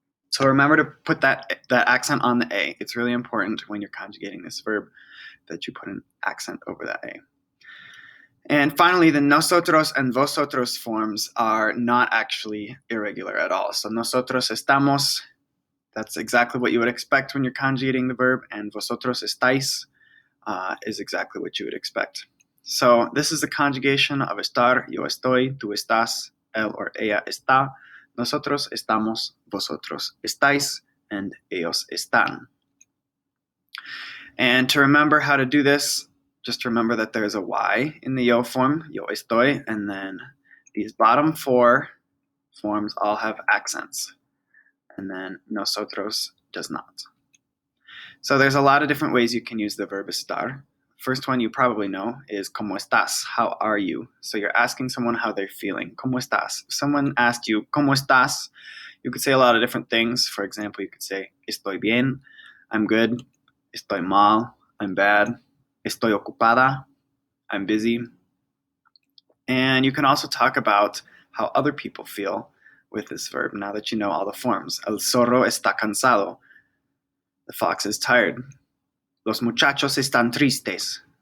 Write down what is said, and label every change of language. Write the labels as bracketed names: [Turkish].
[English] So remember to put that accent on the A. It's really important when you're conjugating this verb that you put an accent over that A. And finally, the nosotros and vosotros forms are not actually irregular at all. So nosotros estamos, that's exactly what you would expect when you're conjugating the verb, and vosotros estáis is exactly what you would expect. So this is the conjugation of estar, [Spanish] yo estoy, tú estás, él or ella está, nosotros estamos, vosotros estáis, and ellos están. [English] And to remember how to do this, just remember that there's a Y in the yo form, yo estoy, and then these bottom four forms all have accents, and then nosotros does not. So there's a lot of different ways you can use the verb estar. First one you probably know is [Spanish] ¿Cómo estás? [English] How are you? So you're asking someone how they're feeling. [Spanish] ¿Cómo estás? [English] If someone asked you, [Spanish] ¿Cómo estás? [English] You could say a lot of different things. For example, you could say, [Spanish] Estoy bien, [English] I'm good. [Spanish] Estoy mal, [English] I'm bad. [Spanish] Estoy ocupada, [English] I'm busy. And you can also talk about how other people feel with this verb now that you know all the forms. [Spanish] El zorro está cansado. [English] The fox is tired. [Spanish] Los muchachos están tristes.